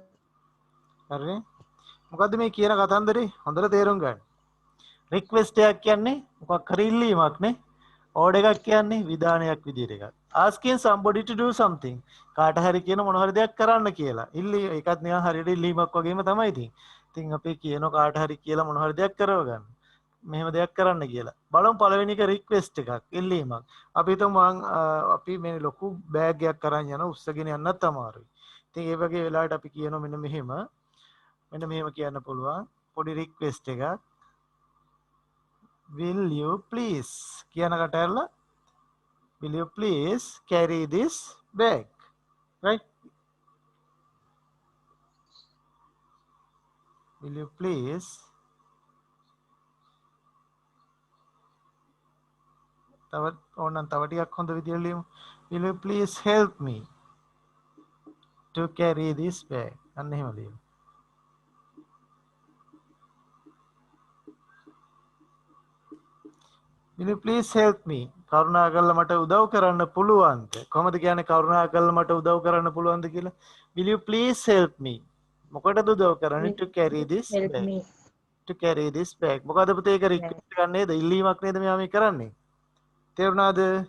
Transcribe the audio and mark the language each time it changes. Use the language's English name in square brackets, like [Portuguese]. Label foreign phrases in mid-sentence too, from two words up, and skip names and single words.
[Sinhala] හරිනේ මොකද්ද මේ කියන කතන්දරේ හොඳට තේරුම් ගන්න රික්වෙස්ට් එකක් කියන්නේ මොකක් හරි ඉල්ලීමක් නේ ඕඩර් එකක් කියන්නේ විධානයක් විදියට එකක් [English] asking somebody to do something [Sinhala] කාට හරි කියන මොන හරි දෙයක් කරන්න කියලා ඒකත් නිකන් හරියට ඉල්ලීමක් වගේම තමයි ඉතින් අපි කියන කාට හරි කියලා මොන හරි දෙයක් කරව ගන්න මෙහෙම දෙයක් කරන්න කියලා බලමු පළවෙනි එක රික්වෙස්ට් එකක් ඉල්ලීමක් අපි හිතමු අපි මේ ලොකු බෑග් එකක් අරන් යන උස්සගෙන යන්නත් අමාරුයි ඉතින් ඒ වගේ වෙලාවට අපි කියනවා මෙන්න මෙහෙම කියන්න පුළුවන් පොඩි රික්වෙස්ට් එකක් [English] will you please [Sinhala] කියනකට ඇරලා [English] will you please carry this bag right will you please [Sinhala] තව ඕනනම් තව ටිකක් හොඳ විදියට ලියමු [English] will you please help me to carry this bag [Sinhala] අන්න එහෙම ලියමු [English] will you please help me [Sinhala] කරුණාකරලා මට උදව් කරන්න පුළුවන්ද කොහොමද කියන්නේ කරුණාකරලා මට උදව් කරන්න පුළුවන්ද කියලා [English] will you please help me [Sinhala] මොකටද උදව් කරන්නේ [English] to carry this help bag me. to carry this bag [Sinhala] මොකද පුතේ ඒක රික්වෙස්ට් එකක් නේද ඉල්ලීමක් නේද මෙයා මේ කරන්නේ තේරුණාද